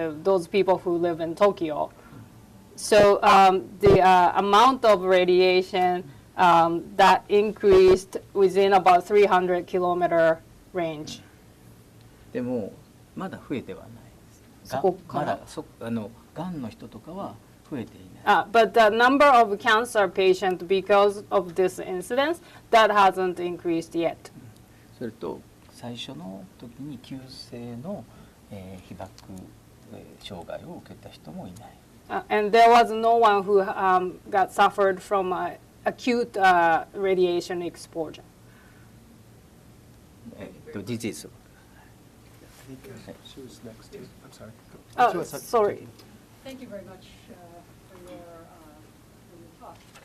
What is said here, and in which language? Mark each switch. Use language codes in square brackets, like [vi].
[en] Those people who live in Tokyo. So the amount of radiation that increased within about 300-kilometer range. [ja] でもまだ増えてはないです。そこからまだがんの人とかは増えていない。 [en] But the number of cancer patients because of this incident that hasn't increased yet. [ja] それと最初の時に急性の被爆障害を受けた人もいない。 [en] And there was no one who got suffered from acute radiation exposure. [ja] 事実。 [en] I think she was next to. I'm sorry. Sorry. Thank you very much for your talk.